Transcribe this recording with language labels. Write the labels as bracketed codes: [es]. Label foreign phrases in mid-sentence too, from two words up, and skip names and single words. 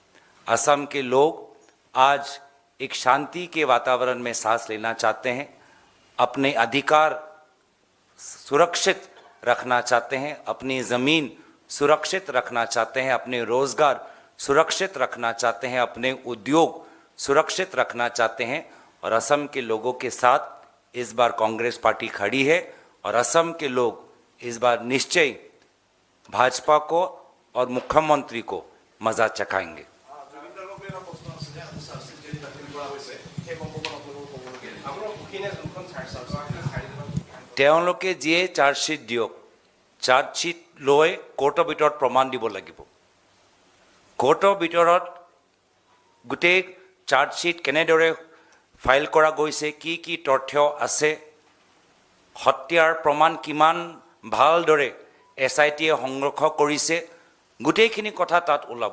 [hi] असम के लोग आज एक शांति के वातावरण में सांस लेना चाहते हैं, अपने अधिकार सुरक्षित रखना चाहते हैं, अपनी ज़मीन सुरक्षित रखना चाहते हैं, अपने रोज़गार सुरक्षित रखना चाहते हैं, अपने उद्योग सुरक्षित रखना चाहते हैं। और असम के लोगों के साथ इस बार कांग्रेस पार्टी खड़ी है और असम के लोग इस बार निश्चय भाजपा को और मुख्यमंत्री को मजा चखाएंगे। [as] তেওঁলোকে যিয়ে চাৰ্জশ্বিট দিয়ক, চাৰ্জশ্বিট লৈ কোৰ্টৰ ভিতৰত প্ৰমাণ দিব লাগিব। কোৰ্টৰ ভিতৰত গোটেই চাৰ্জশ্বীট কেনেদৰে ফাইল কৰা গৈছে, কি তথ্য আছে, হত্যাৰ প্ৰমাণ কিমান ভালদৰে SITয়ে সংৰক্ষণ কৰিছে, গোটেইখিনি কথা তাত ওলাব।